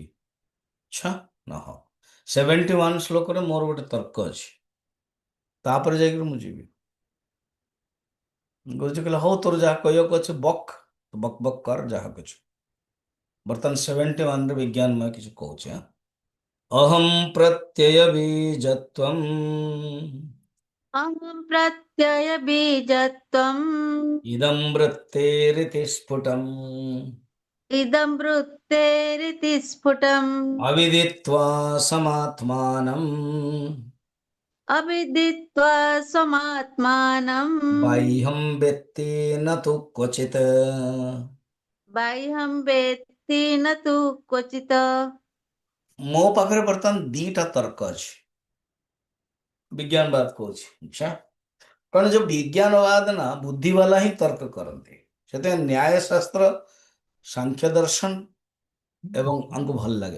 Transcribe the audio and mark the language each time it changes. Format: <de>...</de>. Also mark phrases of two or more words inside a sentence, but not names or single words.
<or>ଆଚ୍ଛା ନ ହଉ, 71 ଶ୍ଲୋକରେ ମୋର ଗୋଟେ ତର୍କ ଅଛି, ତାପରେ ଯାଇକି ମୁଁ ଯିବି। ଗୁରୁଜୀ କହିଲେ ହଉ ତୋର ଯାହା କହିବାକୁ ଅଛି ବକ୍, ବକ୍ ବକ୍ କର ଯାହା କିଛି। ବର୍ତ୍ତମାନ 71ରେ ବିଜ୍ଞାନମୟ କିଛି କହୁଛି।</or> <sa>ଅହଂ ପ୍ରତ୍ୟୟ ବୀଜତ୍ୱମ୍ अहं प्रत्ययबीजत्वम् इदं वृत्तेरिति स्फुटम् इदं वृत्तेरिति स्फुटम् अविदित्वा समात्मानं अविदित्वा स्वमात्मानं बाह्यं वेत्ति न तु क्वचित्। बाह्यं वेत्ति न तु क्वचित्।</sa> <or>ମୋ ପାଖରେ ବର୍ତ୍ତମାନ ଦିଟା ତର୍କ ଅଛି, ବିଜ୍ଞାନବାଦ କହୁଛି। ଆଚ୍ଛା, କାରଣ ଯୋଉ ବିଜ୍ଞାନବାଦ ନା ବୁଦ୍ଧି ବାଲା ହିଁ ତର୍କ କରନ୍ତି, ସେଥିପାଇଁ ନ୍ୟାୟ ଶାସ୍ତ୍ର, ସାଂଖ୍ୟ ଦର୍ଶନ ଏବଂ ଆମକୁ ଭଲ ଲାଗେ।</or>